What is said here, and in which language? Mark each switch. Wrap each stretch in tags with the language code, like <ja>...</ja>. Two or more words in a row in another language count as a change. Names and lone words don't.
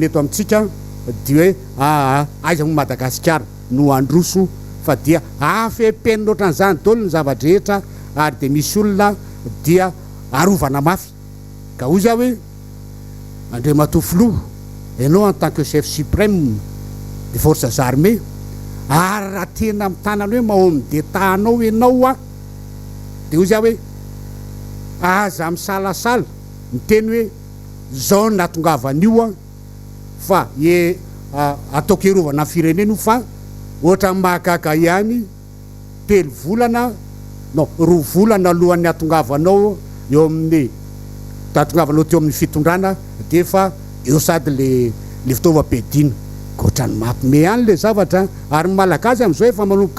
<mg>eto amintsika di hoe aiza mo Madagasikara no androso fa dia afepeny loatra n'izany dolo ny zavadrehetra ary de misy olona dia arovana mafy ka hoy za hoe Andriamatoa Filoha ianao</mg> <fr>en tant que chef suprême de forces armées</fr> <mg>ary raha tena amitanany hoe mahomby d'État-nao ianao de hoy za hoe aza misalasala miteny hoe zao natongavan'io fa ataoko hiarovana firenena io fa ohatra mahagaga ihany telo volana non roa volana alohan'ny atongavanao eo amin'ny tatongavanao teo amin'ny fitondrana de fa eo sady le fitaovam-piadina koatrany mampime ihany le zavatra ary malagasy am'izao efa manomboka</mg>